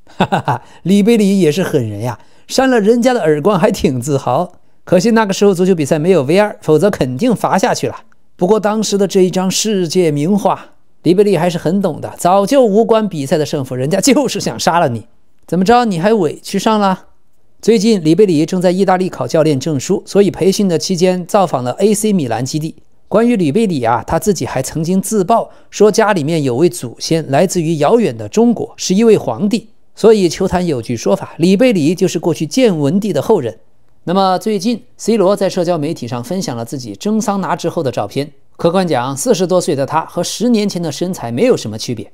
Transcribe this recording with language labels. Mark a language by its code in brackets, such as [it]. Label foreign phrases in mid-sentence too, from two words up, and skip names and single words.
[zh] 哈哈哈，里貝里也是狠人呀，扇了人家的耳光還挺自豪。可惜那個時候足球比賽沒有 VR， 否則肯定罰下去了。不過當時的這一張世界名畫，里貝里還是很懂的，早就無關比賽的勝負，人家就是想殺了你。怎麼着，你還委屈上了？最近里貝里正在意大利考教練證書，所以培訓的期間造訪了 AC 米蘭基地。關於里貝里啊，他自己還曾經自曝說家裡面有位祖先來自於遙遠的中國，是一位皇帝，所以球壇有句說法，里貝里就是過去建文帝的後人。那麼最近 C 羅在社交媒體上分享了自己蒸桑拿之後的照片，客觀講40多歲的他和10年前的身材沒有什麼區別。